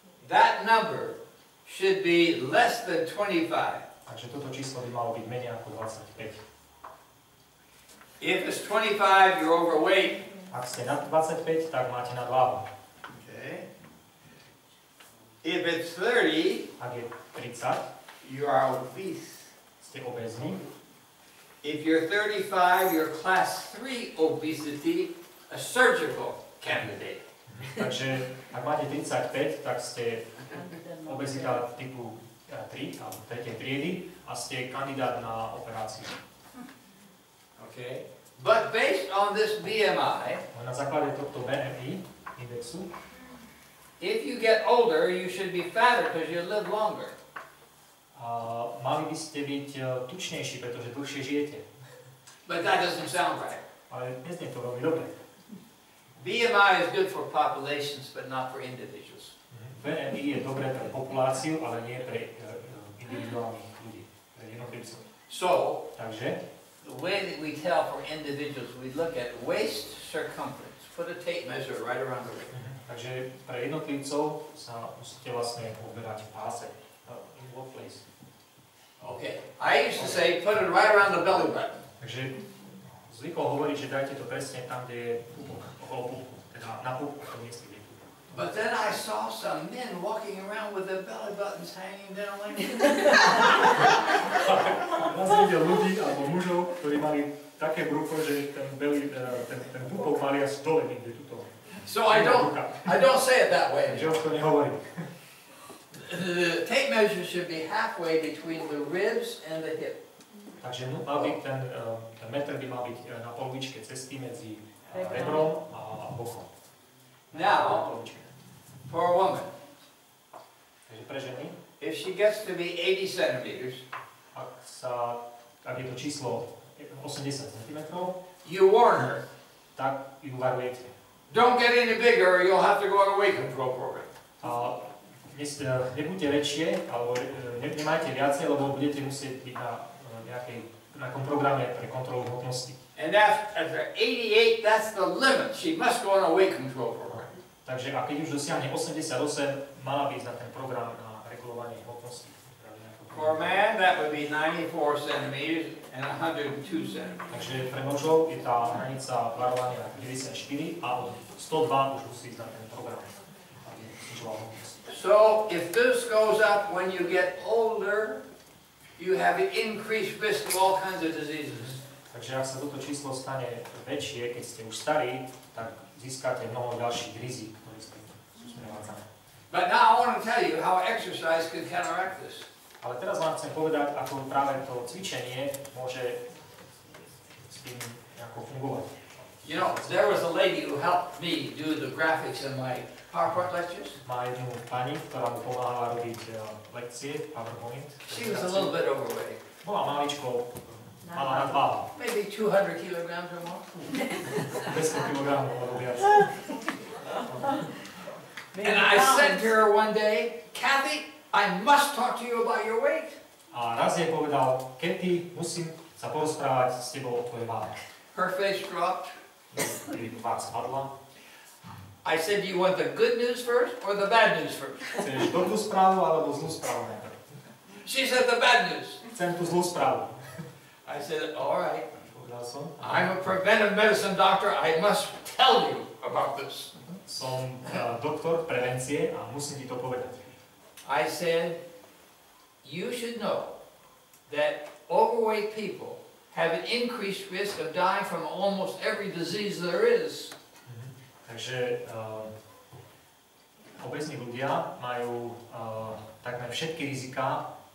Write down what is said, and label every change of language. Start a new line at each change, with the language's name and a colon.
English: That number should be less than 25.
Slovak: Takže toto číslo by malo byť menej ako 25.
English: If it's 25, you're overweight.
Slovak: Ak ste nad 25, tak máte nadváhu.
English: Okay. If it's 30,
Slovak: Ak je 30,
English: you are obese.
Slovak: ste obézni.
English: If you're 35, you're class 3 obesity, a surgical candidate.
Slovak: Takže ak máte 35, tak ste obezita typu 3 alebo 3. triedy a ste kandidát na operáciu.
English: Okay. But based on this BMI,
Slovak: Na základe tohto BMI indexu,
English: if you get older, you should be fatter because you live longer.
Slovak: mali by ste byť tučnejší, pretože dlhšie žijete.
English: But that doesn't sound right.
Slovak: Ale neznie to veľmi dobre.
English: BMI is good for populations, but not for individuals.
Slovak: BMI je dobré pre populáciu, ale nie pre individuálnych ľudí, pre jednotlivcov.
English: So,
Slovak: Takže
English: the way that we tell for individuals, we look at waist circumference. Put a tape measure right around the waist.
Slovak: Takže pre jednotlivcov sa musíte vlastne uberať v páse.
English: In what place? Okay. I used to say, put it right around the belly button.
Slovak: Takže zvykol hovoriť, že dajte to presne tam, kde je pupok, okolo pupku, teda na pupku, to mieste, kde je pupok.
English: But then I saw some men walking around with their belly buttons hanging down like this.
Slovak: Ja som videl ľudí alebo mužov, ktorí mali také brucho, že ten pupok mali až dole niekde tuto.
English: So I don't say it that way.
Slovak: Takže už to nehovorím.
English: The tape measure should be halfway between the ribs and the hip.
Slovak: Takže mal byť ten meter by mal byť na polovičke cesty medzi rebrom a bokom.
English: Now, for a woman,
Slovak: Takže pre ženy,
English: if she gets to be 80 centimeters,
Slovak: ak je to číslo 80 cm,
English: you warn her.
Slovak: Tak ju varujete.
English: Don't get any bigger or you'll have to go on a weight control program.
Slovak: Nebuďte väčšie, alebo nemajte viacej, lebo budete musieť byť na nejakom programe pre kontrolu hmotnosti.
English: And after 88, that's the limit. She must go on a weight control program.
Slovak: Takže a keď už dosiahne 88, mala by ísť na ten program na regulovanie hmotnosti.
English: For a man, that would be 94 centimeters and 102 centimeters.
Slovak: Takže pre mužov je tá hranica varovania 94 a od 102 už musí ísť na ten program, aby znižoval hmotnosť.
English: So, if this goes up when you get older, you have an increased risk of all kinds of diseases.
Slovak: Takže ak sa toto číslo stane väčšie, keď ste už starí, tak získate mnoho ďalších rizik, ktoré sú sprevádzané.
English: But now I want to tell you how exercise can counteract this.
Slovak: Ale teraz vám chcem povedať, ako práve to cvičenie môže s tým nejako fungovať.
English: You know, there was a lady who helped me do the graphics in my PowerPoint lectures.
Slovak: Má jednu pani, ktorá mu pomáhala robiť lekcie, PowerPoint.
English: She was a little bit overweight.
Slovak: Bola maličko, mala nadváhu.
English: Maybe 200 kilograms or more.
Slovak: 200 kg alebo viac.
English: And I said to her one day, Kathy, I must talk to you about your weight.
Slovak: A raz jej povedal, Kathy, musím sa porozprávať s tebou o tvojej váhe.
English: Her face dropped.
Slovak: Tvár spadla.
English: I said, do you want the good news first or the bad news first?
Slovak: Chceš dobrú správu alebo zlú správu najprv?
English: She said the bad news.
Slovak: Chcem tú zlú správu.
English: I said, all right.
Slovak: Povedal som.
English: I'm a preventive medicine doctor. I must tell you about this.
Slovak: Som doktor prevencie a musím ti to povedať.
English: I said, you should know that overweight people have an increased risk of dying from almost every disease there is.
Slovak: Takže obézní ľudia majú takmer všetky riziká,